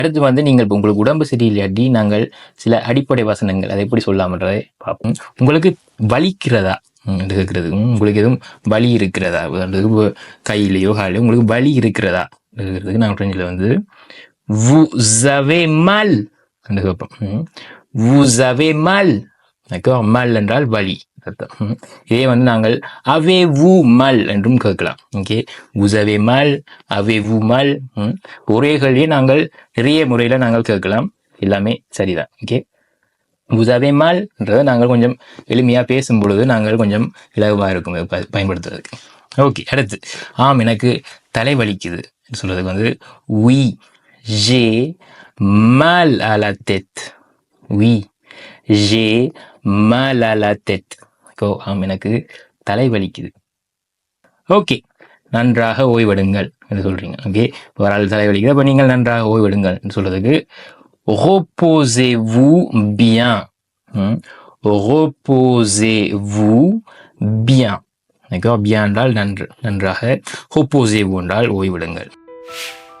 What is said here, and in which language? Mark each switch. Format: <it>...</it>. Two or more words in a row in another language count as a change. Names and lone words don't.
<ta>அடுத்து வந்து நீங்கள் இப்போ உங்களுக்கு உடம்பு சரியில்லாட்டி நாங்கள் சில அடிப்படை வசனங்கள் அதை எப்படி சொல்லாமன்றதை பார்ப்போம். உங்களுக்கு வலிக்கிறதா என்று கேட்கறது, உங்களுக்கு எதுவும் வலி இருக்கிறதா, கையிலையோ காலையோ உங்களுக்கு வலி இருக்கிறதா இருக்கிறதுக்கு நாங்கள் ஃப்ரெஞ்சில் வந்து</ta> <fr>vous avez mal</fr> <ta>என்று கேட்போம்.</ta> <fr>vous avez mal, mal</fr> <ta>என்றால் வலி அர்த்தம். இதே வந்து நாங்கள்</ta> <fr>avez-vous mal</fr> <ta>என்றும் கேட்கலாம். ஓகே,</ta> <fr>vous avez mal, avez-vous mal,</fr> <ta>ஒரே கேள்வியை நாங்கள் நிறைய முறையில நாங்கள் கேட்கலாம். எல்லாமே சரிதான். ஓகே,</ta> <fr>vous avez mal</fr> <ta>என்றதை நாங்கள் கொஞ்சம் எளிமையா பேசும் பொழுது நாங்கள் கொஞ்சம் இலகுவா இருக்கும் பயன்படுத்துறதுக்கு. ஓகே, அடுத்து ஆம் எனக்கு தலை வலிக்குது சொல்றதுக்கு வந்து</ta> <fr>oui j'ai mal à la tête. oui j'ai mal à la tête.</fr> <ta>ஆம் எனக்கு தலை வலிக்குது. ஓகே, நன்றாக ஓய்வெடுங்கள் என்று சொல்றீங்க. ஓகே, ஒரு ஆள் தலை வலிக்குது, அப்ப நீங்கள் நன்றாக ஓய்வெடுங்கள் சொல்றதுக்கு</ta> <fr>reposez-vous bien. reposez-vous bien.</fr> <ta>bien என்றால் நன்று, நன்றாக. reposez-vous என்றால் ஓய்வெடுங்கள்.</ta>